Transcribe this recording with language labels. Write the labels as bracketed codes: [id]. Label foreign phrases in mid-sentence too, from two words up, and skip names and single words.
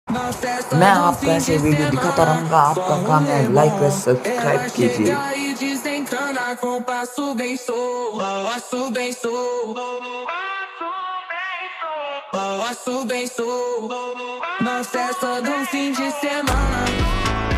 [hi] मैं आपको ऐसे वीडियो दिखाता रहूंगा, आपका काम है लाइक व सब्सक्राइब कीजिए। [pt] E desencana com passo bem solto, passo bem solto, passo bem solto. Não cessa no fim de semana.